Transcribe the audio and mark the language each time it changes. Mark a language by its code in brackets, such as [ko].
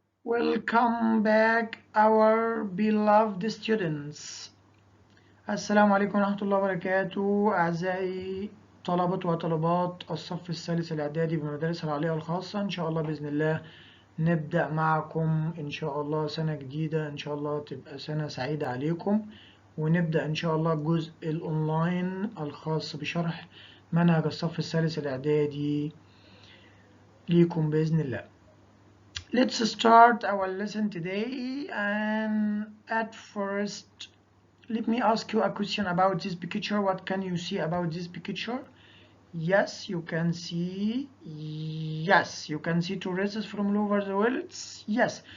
[en] Welcome back our beloved students. [ar] السلام عليكم ورحمة الله وبركاته أعزائي طلبة وطلبات الصف الثالث الإعدادي بمدارس العلياء الخاصة. إن شاء الله بإذن الله نبدأ معكم إن شاء الله سنة جديدة، إن شاء الله تبقى سنة سعيدة عليكم، ونبدأ إن شاء الله الجزء الأونلاين الخاص بشرح منهج الصف الثالث الإعدادي ليكم بإذن الله. [en] Let's start our lesson today, and at first let me ask you a question about this picture. What can you see about this picture? Yes, you can see. Yes, you can see tourists from all over the world. Yes.